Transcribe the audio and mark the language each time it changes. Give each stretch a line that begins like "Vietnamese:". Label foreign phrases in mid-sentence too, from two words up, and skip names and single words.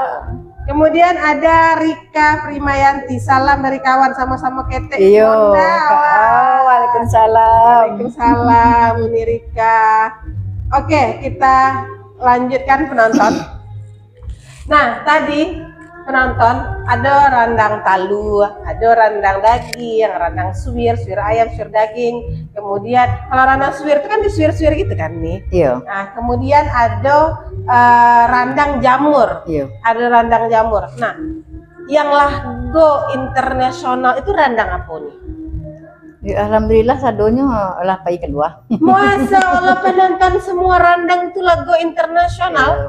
Indonesian: Kemudian ada Rika Primayanti, salam dari kawan sama-sama ketek. Iyo, waalaikumsalam. Waalaikumsalam Uni Rika. Oke, kita lanjutkan penonton. Nah, tadi penonton ada randang talu, ada randang daging, randang suwir ayam, suwir daging. Kemudian kalau randang suwir itu kan disuwir-suwir gitu kan nih. Iya. Nah, kemudian ada randang jamur. Iya. Ada randang jamur. Nah, yang go internasional itu randang apa nih?
Minangkabau: Ya, alhamdulillah sadonya lah pai kedua.
Indonesian: Masa Allah, penonton semua randang itu lagu internasional.